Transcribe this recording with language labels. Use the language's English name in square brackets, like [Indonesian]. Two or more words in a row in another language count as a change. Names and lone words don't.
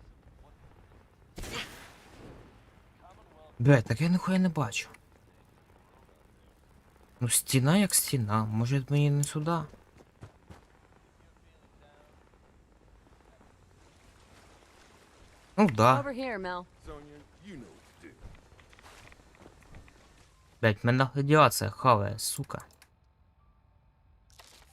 [Ukrainian] Блядь, так я нихуя не бачу. Ну стіна як стіна, може мені не сюди? Ну да. [English] Over here, Mel. Sonya, you know what to do. [Ukrainian] Блядь, мене радіація хаває, сука.